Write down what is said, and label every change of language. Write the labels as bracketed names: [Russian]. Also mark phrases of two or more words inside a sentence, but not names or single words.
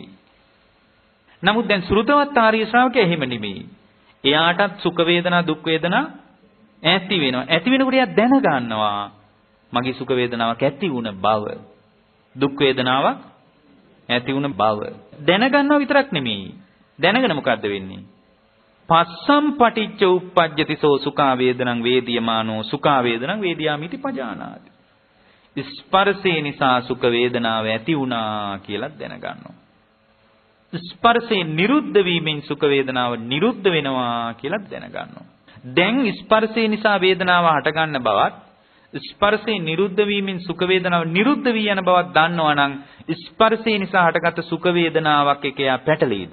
[Sinhala] නමුත් දැන් ශ්‍රුතවත් ආර්ය ශ්‍රාවකයා එහෙම නෙමෙයි. එයාටත් සුඛ වේදනා, දුක් වේදනා ඇති වෙනවා. ඇති වෙනකොට එයා දැනගන්නවා මගේ සුඛ වේදනාවක් ඇති වුණ බව, දුක් වේදනාවක් ඇති වුණ බව. දැනගන්නවා විතරක් නෙමෙයි. දැනගෙන මොකද්ද වෙන්නේ? [Pali] පස්සම් පටිච්ච උප්පජ්ජති සෝ සුඛා වේදනං වේදියමානෝ සුඛා වේදනං වේදියාමිති පජානාති. [Sinhala] ස්පර්ශේ නිසා සුඛ වේදනාව ඇති වුණා කියලා දැනගන්නවා. ස්පර්ශේ නිරුද්ධ වීමෙන් සුඛ වේදනාව නිරුද්ධ වෙනවා කියලා දැනගන්නවා. දැන් ස්පර්ශේ නිසා වේදනාව හට ගන්න බවත් ස්පර්ශේ නිරුද්ධ වීමෙන් සුඛ වේදනාව නිරුද්ධ වී යන බවක් දන්නවා නම් ස්පර්ශේ නිසා හටගත් සුඛ වේදනාවක් එක යා පැටලෙයිද?